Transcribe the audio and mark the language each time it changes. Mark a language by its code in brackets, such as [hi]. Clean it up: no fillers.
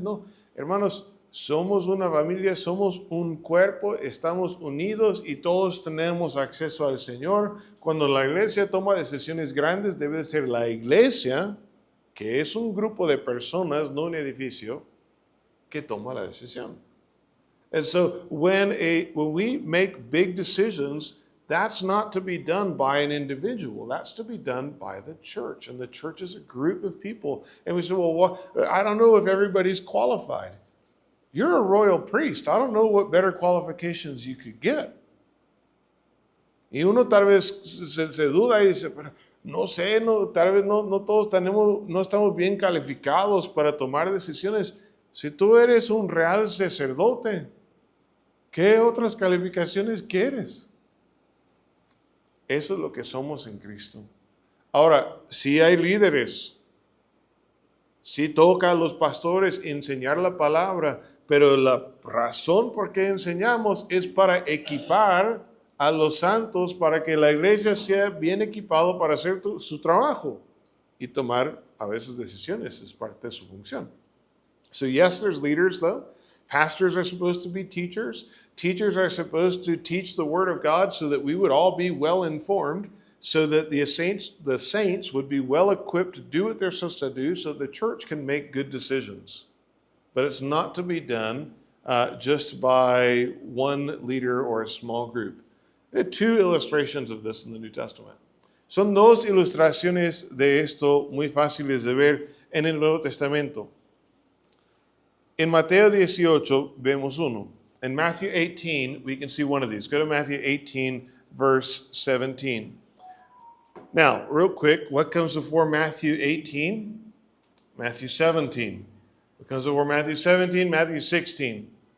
[es] No, hermanos, somos una familia, somos un cuerpo, estamos unidos y todos tenemos acceso al Señor. Cuando la iglesia toma decisiones grandes, debe ser la iglesia, que es un grupo de personas, no un edificio, que toma la decisión. [en] And so when we make big decisions, that's not to be done by an individual. That's to be done by the church. And the church is a group of people. And we say, well, I don't know if everybody's qualified. You're a royal priest. I don't know what better qualifications you could get. [es] Y uno tal vez se duda y dice, pero no sé, tal vez no todos no estamos bien calificados para tomar decisiones. Si tú eres un real sacerdote, ¿qué otras calificaciones quieres? Eso es lo que somos en Cristo. Ahora, si hay líderes, si toca a los pastores enseñar la palabra, pero la razón por qué enseñamos es para equipar a los santos para que la iglesia sea bien equipado para hacer su trabajo y tomar a veces decisiones, es parte de su función. [en] So yes, there's leaders though. Pastors are supposed to be teachers. Teachers are supposed to teach the word of God so that we would all be well informed, so that the saints would be well equipped to do what they're supposed to do, so the church can make good decisions. But it's not to be done just by one leader or a small group. There are two illustrations of this in the New Testament. [es] Son dos ilustraciones de esto muy fáciles de ver en el Nuevo Testamento. En Mateo 18 vemos uno. [en] In Matthew 18, we can see one of these. Go to Matthew 18, verse 17. Now, real quick, what comes before Matthew 18? Matthew 17. What comes before Matthew 17? Matthew 16.